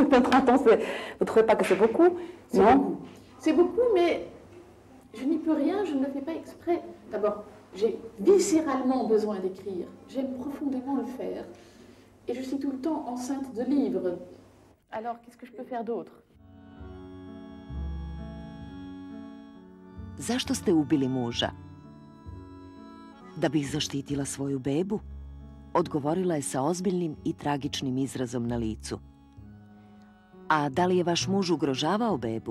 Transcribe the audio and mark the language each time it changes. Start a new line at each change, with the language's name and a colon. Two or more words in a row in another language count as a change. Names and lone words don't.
French: Dans 30 ans, vous ne trouvez pas que c'est beaucoup? Non. C'est beaucoup, mais je n'y peux rien, je ne le fais pas exprès. D'abord, j'ai viscéralement besoin d'écrire, j'aime profondément le faire. Et je suis tout le temps enceinte de livres. Alors, qu'est-ce que je peux faire d'autre?
Serbian: Zašto ste ubili muža? Da bih zaštitila svoju bebu? Odgovorila je sa ozbiljnim i tragičnim izrazom na licu. A da li je vaš muž ugrožavao bebu?